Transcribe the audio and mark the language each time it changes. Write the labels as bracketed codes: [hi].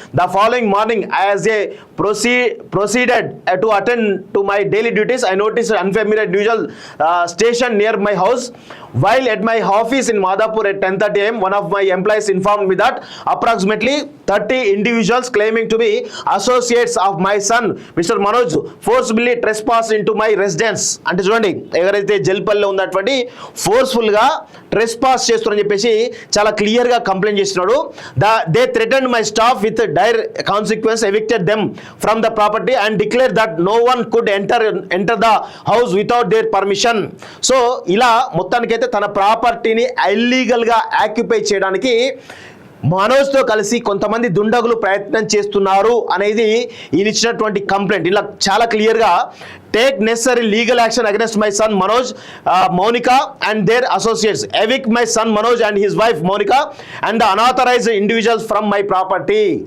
[en] The following morning, as I proceeded to attend to my daily duties, I noticed an unfamiliar individual stationed near my house. While at my office in Madhapur at 10:30 am, one of my employees informed me that approximately 30 individuals claiming to be associates of my son, Mr. Manoj, forcibly trespassed into my residence. [te] అంటే చూడండి, ఎవరైతే జల్పల్లిలో ఉన్నటువంటి ఫోర్స్ఫుల్గా trespass చేస్తున్నారని చెప్పేసి చాలా క్లియర్గా complaint చేస్తున్నాడు. [en] They threatened my staff with dire consequence, evicted them from the property and declared that no one could enter the house without their permission. [te] So ఇలా మొత్తానికైతే తన ప్రాపర్టీని ఇల్లీగల్గా ఆక్యుపై చేయడానికి మనోజ్తో కలిసి కొంతమంది దుండగులు ప్రయత్నం చేస్తున్నారు అనేది ఈయన ఇచ్చినటువంటి కంప్లైంట్. ఇలా చాలా క్లియర్గా [en] Take necessary legal action against my son Manoj, Mounika and their associates, evict my son Manoj and his wife Mounika and unauthorised individuals from my property.